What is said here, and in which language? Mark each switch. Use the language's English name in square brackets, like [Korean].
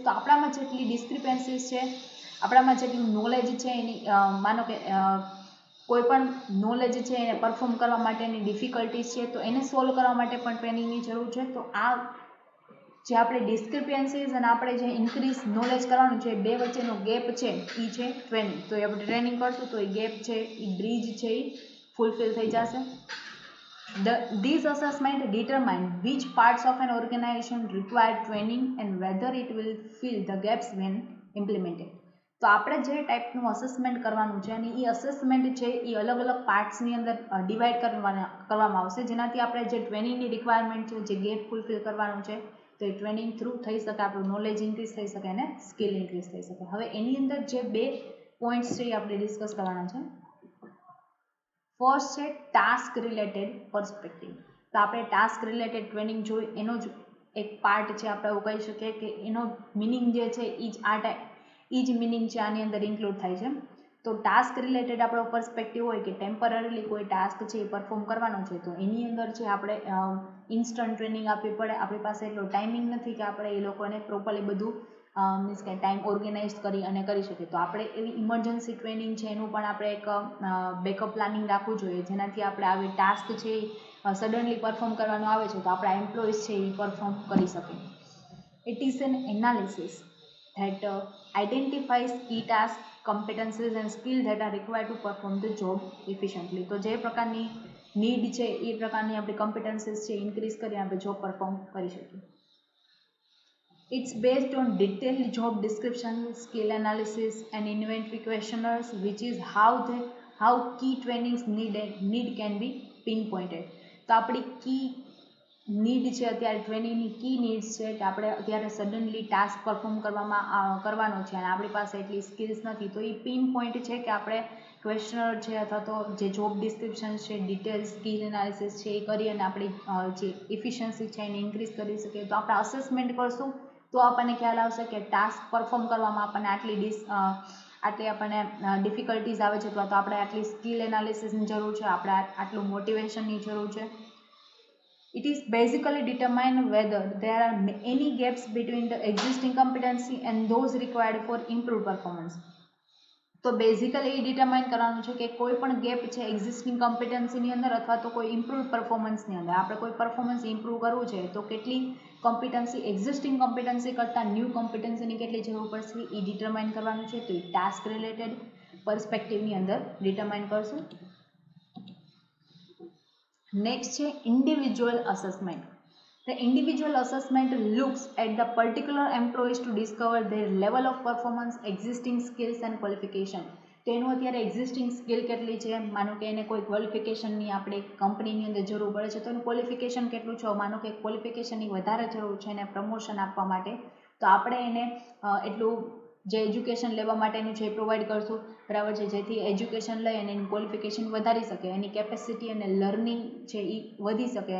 [Gujarati] તો આપણામાં જેટલી ડિસ્ક્રિપન્સીસ છે, આપણામાં જેટલું નોલેજ છે એની માનો કે કોઈ પણ નોલેજ છે એને પરફોર્મ કરવા માટેની ડિફિકલ્ટીઝ છે તો એને સોલ્વ કરવા માટે પણ ટ્રેનિંગની જરૂર છે. તો આ જે આપણે ડિસ્ક્રિપન્સીસ અને આપણે જે ઇન્ક્રીઝ નોલેજ કરવાનું છે બે વચ્ચેનો ગેપ છે એ છે ટ્રેનિંગ. તો એ આપણે ટ્રેનિંગ કરશું તો એ ગેપ છે એ બ્રિજ છે એ ફૂલફિલ થઈ જશે. [English] These assessment determine which parts of an organization require training and whether it will fill the gaps when implemented. [Gujarati] તો આપણે જે ટાઈપનું અસેસમેન્ટ કરવાનું છે અને એ અસેસમેન્ટ છે એ અલગ અલગ પાર્ટ્સની અંદર ડિવાઈડ કરવામાં આવશે જેનાથી આપણે જે ટ્રેનિંગની રિક્વાયરમેન્ટ છે જે ગેપ ફૂલફિલ કરવાનું છે તો એ ટ્રેનિંગ થ્રુ થઈ શકે, આપણું નોલેજ ઇન્ક્રીઝ થઈ શકે અને સ્કિલ ઇન્ક્રીઝ થઈ શકે. હવે એની અંદર જે બે પોઈન્ટ્સ છે એ આપણે ડિસ્કસ કરવાના છે. ફર્સ્ટ છે ટાસ્ક રિલેટેડ પર્સપેક્ટિવ. તો આપણે ટાસ્ક રિલેટેડ ટ્રેનિંગ જોઈ એનો જ એક પાર્ટ છે, આપણે એવું કહી શકીએ કે એનો મિનિંગ જે છે એ જ મિનિંગ છે આની અંદર ઇન્ક્લુડ થાય છે. તો ટાસ્ક રિલેટેડ આપણો પર્સપેક્ટિવ હોય કે ટેમ્પરરીલી કોઈ ટાસ્ક છે એ પરફોર્મ કરવાનો છે તો એની અંદર છે આપણે ઇન્સ્ટન્ટ ટ્રેનિંગ આપવી પડે. આપણી પાસે એટલો ટાઈમિંગ નથી કે આપણે એ લોકોને પ્રોપરલી બધું મીન્સ કે ટાઈમ ઓર્ગેનાઇઝ કરી અને કરી શકીએ. તો આપણે એવી ઇમરજન્સી ટ્રેનિંગ છે એનું પણ આપણે એક બેકઅપ પ્લાનિંગ રાખવું જોઈએ જેનાથી આપણે આવી ટાસ્ક છે સડનલી પરફોર્મ કરવાનું આવે છે તો આપણા એમ્પ્લોઈઝ છે એ પરફોર્મ કરી શકે. [English] It is an analysis that identifies key tasks, competencies and skills that are required to perform the job efficiently. [Gujarati] તો જે પ્રકારની નીડ છે એ પ્રકારની આપણી કોમ્પિટન્સીસ છે ઇન્ક્રીઝ કરી આપણે જોબ પરફોર્મ કરી શકીએ. [English] It's based on detailed job description, skill analysis and inventory questionnaires, which is how key trainings need can be pinpointed. [Gujarati] તો આપણી કી નીડ છે અત્યારે ટ્રેનિંગની કી નીડ્સ છે કે આપણે અત્યારે સડનલી ટાસ્ક પરફોર્મ કરવાનો છે અને આપણી પાસે એટલી સ્કિલ્સ નથી, તો એ પિન પોઈન્ટ છે કે આપણે ક્વેશ્ચનર છે અથવા તો જે જોબ ડિસ્ક્રિપ્શન છે, ડિટેલ સ્કિલ એનાલિસિસ છે એ કરી અને આપણી જે ઇફિશિયન્સી છે એને ઇન્ક્રીઝ કરી શકીએ. તો આપણે અસેસમેન્ટ કરશું તો આપણને ખ્યાલ આવશે કે ટાસ્ક પરફોર્મ કરવામાં આપણને આટલી આપણને ડિફિકલ્ટીઝ આવે છે, અથવા તો આપણે આટલી સ્કિલ એનાલિસિસની જરૂર છે, આપણે આટલું મોટિવેશનની જરૂર છે. [English] It is basically determine whether there are any gaps between the existing competency and those required for improved performance. [Gujarati] તો બેઝિકલી એ ડિટરમાઇન કરવાનું છે કે કોઈ પણ ગેપ છે એક્ઝિસ્ટિંગ કોમ્પિટન્સીની અંદર અથવા તો કોઈ ઇમ્પ્રૂવ પરફોર્મન્સની અંદર. આપણે કોઈ પરફોર્મન્સ ઇમ્પ્રૂવ કરવું છે તો કેટલી કોમ્પિટન્સી એક્ઝિસ્ટિંગ કોમ્પિટન્સી કરતાં ન્યૂ કોમ્પિટન્સીની કેટલી જરૂર પડશે એ ડિટરમાઇન કરવાનું છે. તો એ ટાસ્ક રિલેટેડ પર્સપેક્ટિવની અંદર ડિટરમાઇન કરશું. નેક્સ્ટ છે individual assessment. [English] The individual assessment looks at the particular employees to discover their level of performance, existing skills and qualification. [Gujarati] તો એનું અત્યારે એક્ઝિસ્ટિંગ સ્કિલ કેટલી છે, માનો કે એને કોઈ ક્વોલિફિકેશનની આપણે કંપનીની અંદર જરૂર પડે છે તો એનું ક્વોલિફિકેશન કેટલું છે, માનો કે ક્વોલિફિકેશનની વધારે જરૂર છે એને પ્રમોશન આપવા માટે, તો આપણે એને એટલું જે એજ્યુકેશન લેવા માટેનું છે એ પ્રોવાઈડ કરશું, બરાબર છે, જેથી એજ્યુકેશન લઈ અને એની ક્વોલિફિકેશન વધારી શકે, એની કેપેસિટી અને લર્નિંગ છે એ વધી શકે.